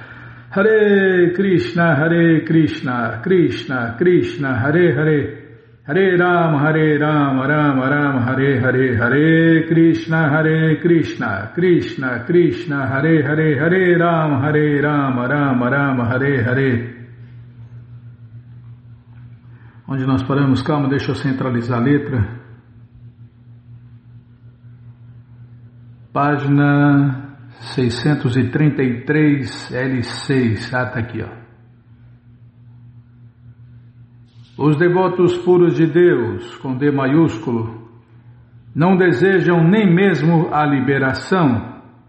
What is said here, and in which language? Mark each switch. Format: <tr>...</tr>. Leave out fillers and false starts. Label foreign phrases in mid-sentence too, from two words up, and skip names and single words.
<sa>हरे कृष्ण कृष्ण कृष्ण हरे हरे हरे राम, राम राम, हरे हरे, हरे कृष्ण, कृष्ण कृष्ण, हरे हरे, हरे राम, राम राम, हरे हरे.</sa> <pt>Onde nós paramos? Calma, deixa eu centralizar a letra. Página 633, L6. Ah, tá aqui, ó. Os devotos puros de Deus, com D maiúsculo, não desejam nem mesmo a liberação.</pt>